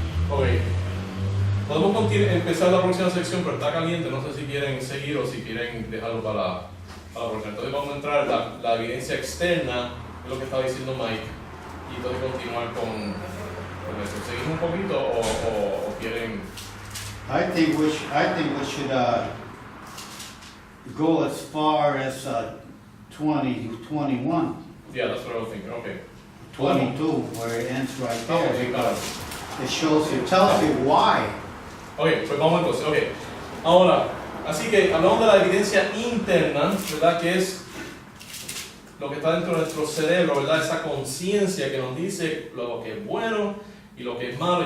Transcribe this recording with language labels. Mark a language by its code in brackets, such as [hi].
[es] Ok. Podemos empezar la próxima sección, pero está caliente, no sé si quieren seguir o si quieren dejarlo para la próxima. Entonces vamos a entrar en la evidencia externa, es lo que estaba diciendo Mike, y entonces continuar con eso. ¿Seguimos un poquito o quieren? [en] I think we should go as far as 21. Yeah, that's what I was thinking, okay. 22, where it ends right there, Okay, because it shows you, tells you why. [es] Ok, pues vamos entonces, ok. Ahora, así que hablamos de la evidencia interna, ¿verdad? Que es lo que está dentro de nuestro cerebro, ¿verdad? Esa conciencia que nos dice lo que es bueno y lo que es malo.